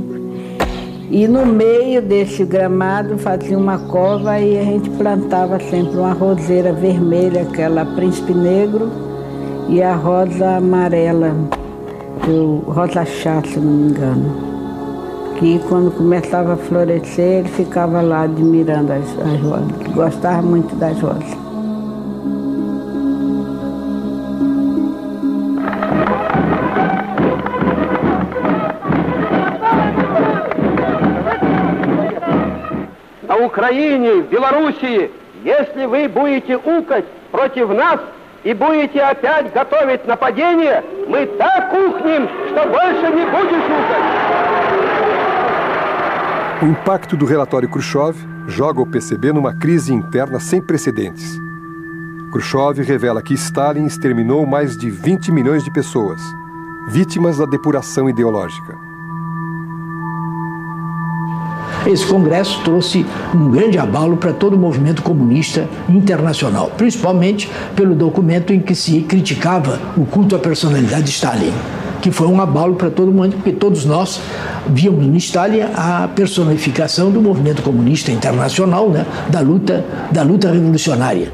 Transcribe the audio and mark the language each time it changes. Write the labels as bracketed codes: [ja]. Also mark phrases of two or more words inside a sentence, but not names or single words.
[pt] E no meio desse gramado fazia uma cova e a gente plantava sempre uma roseira vermelha, aquela príncipe negro, e a rosa amarela, rosa chá, se não me engano. Que quando começava a florescer, ele ficava lá admirando as rosas, gostava muito das rosas. [ru] На Украине, в Белоруссии, если вы будете укать против нас и будете опять готовить нападение, мы так ухнем, что больше не будешь укать. [pt] O impacto do relatório Khrushchev joga o PCB numa crise interna sem precedentes. Khrushchev revela que Stalin exterminou mais de 20 milhões de pessoas, vítimas da depuração ideológica. Esse congresso trouxe um grande abalo para todo o movimento comunista internacional, principalmente pelo documento em que se criticava o culto à personalidade de Stalin, que foi um abalo para todo mundo, porque todos nós víamos no Stalin a personificação do movimento comunista internacional, né, da luta revolucionária.